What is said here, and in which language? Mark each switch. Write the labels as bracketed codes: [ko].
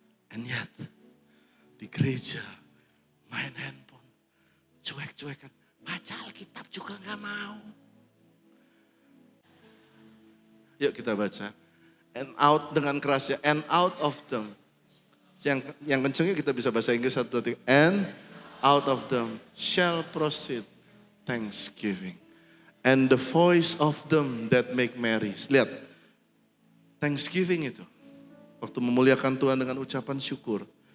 [id] And yet, di gereja main handphone. Cuek-cuekan. Baca Alkitab juga gak mau. Yuk kita baca. And out dengan keras ya. [en] And out of them. [id] Yang kencengnya kita bisa bahasa Inggris 1, 2, 3. [en] And out of them shall proceed thanksgiving. And the voice of them that make merry. [id] Lihat. Thanksgiving itu. Waktu memuliakan Tuhan dengan ucapan syukur.